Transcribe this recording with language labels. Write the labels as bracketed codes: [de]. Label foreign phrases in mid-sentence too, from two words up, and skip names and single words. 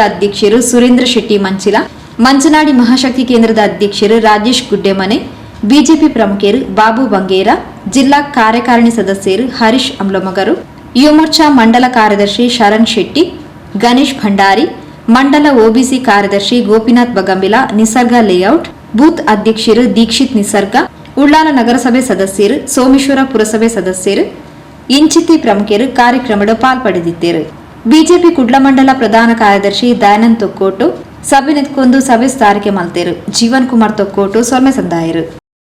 [kn] ಅಧ್ಯಕ್ಷರು ಸುರೇಂದ್ರ ಶೆಟ್ಟಿ ಮಂಚಿಲ, ಮಂಚನಾಡಿ ಮಹಾಶಕ್ತಿ ಕೇಂದ್ರದ ಅಧ್ಯಕ್ಷರು ರಾಜೇಶ್ ಗುಡ್ಡೆಮನೆ, ಬಿಜೆಪಿ ಪ್ರಮುಖರು ಬಾಬು ಬಂಗೇರ, ಜಿಲ್ಲಾ ಕಾರ್ಯಕಾರಿಣಿ ಸದಸ್ಯರು ಹರೀಶ್ ಅಮ್ಲಮಗರು, ಯುವ ಮೋರ್ಚಾ ಮಂಡಲ ಕಾರ್ಯದರ್ಶಿ ಶರಣ್ ಶೆಟ್ಟಿ, ಗಣೇಶ್ ಭಂಡಾರಿ, ಮಂಡಲ ಒಬಿಸಿ ಕಾರ್ಯದರ್ಶಿ ಗೋಪಿನಾಥ್ ಬಗಂಬಿಲ, ನಿಸರ್ಗ ಲೇಔಟ್ ಬೂತ್ ಅಧ್ಯಕ್ಷರು ದೀಕ್ಷಿತ್ ನಿಸರ್ಗ, ಉಳ್ಳಾಲ ನಗರಸಭೆ ಸದಸ್ಯರು, ಸೋಮೇಶ್ವರ ಪುರಸಭೆ ಸದಸ್ಯರು, ಇಂಚಿತಿ ಪ್ರಮುಖರು ಕಾರ್ಯಕ್ರಮದ ಪಾಲ್ಪಡೆದಿದ್ದರು. [tcy] ಬಿಜೆಪಿ ಕುಡ್ಲ ಮಂಡಲ ಪ್ರಧಾನ ಕಾರ್ಯದರ್ಶಿ ದಯಾನಂದ್ ತೊಕ್ಕೋಟು ಸಭೆ ನೆತ್ಕೊಂಡು ಸಭೆ ಸ್ಥಾರಿಕೆ ಮಲ್ತೇರು. ಜೀವನ್ ಕುಮಾರ್ ತೊಕ್ಕೋಟು ಸೊಲ್ಮೆ ಸಂದಾಯರು.